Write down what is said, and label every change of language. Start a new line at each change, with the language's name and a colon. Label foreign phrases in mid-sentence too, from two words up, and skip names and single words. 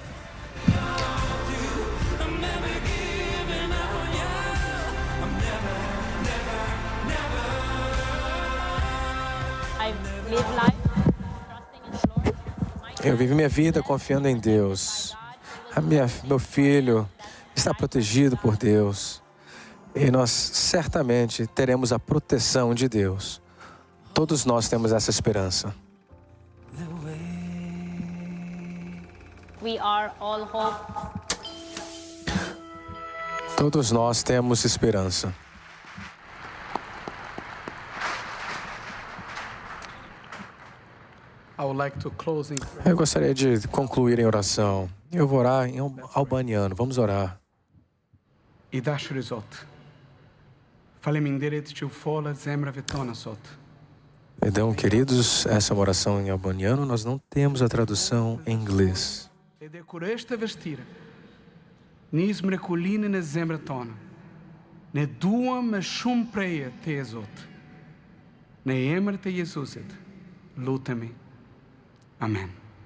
Portuguese: Eu vivo minha vida confiando em Deus. Meu filho está protegido por Deus. E nós certamente teremos a proteção de Deus. Todos nós temos essa esperança.
English: We are all hope.
Portuguese: Todos nós temos esperança. Eu gostaria de concluir em oração. Eu vou orar em albaniano. Vamos orar.
Albanian: I dashuri Zot, faleminderit që u fola zemrave tona sot.
Portuguese: Então, queridos, essa é uma oração em albaniano. Nós não temos a tradução em inglês.
Albanian: Edhe kur është e vështirë, nis mrekullinë në zemrat tona. Ne duam më shumë preje te Zot. Në emrin e Jezusit, lutemi. Amen.